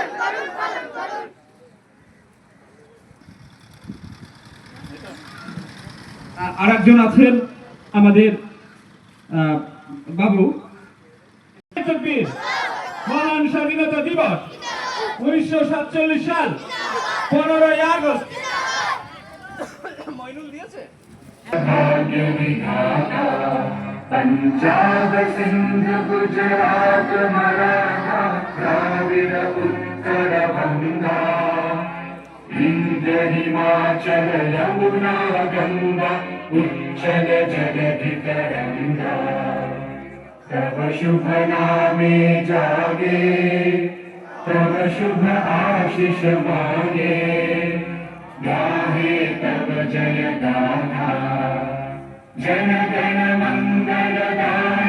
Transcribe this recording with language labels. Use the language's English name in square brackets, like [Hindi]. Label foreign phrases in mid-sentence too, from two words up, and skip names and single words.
[Bangla] আরেকজন আছেন আমাদের বাবু। মহান স্বাধীনতা দিবস 1947 সাল 15ই আগস্ট। মইনুল দিয়েছে। पंजाब सिंध गुजरात मराठा द्राविड उत्तर बंगा বিন্ধ্য হিমাচল যমুনা গঙ্গা উচ্ছল জলধি তরঙ্গ তব শুভ নামে জাগে তব শুভ আশিস মাগে গাহে তব জয় গাথা জন গণ মঙ্গল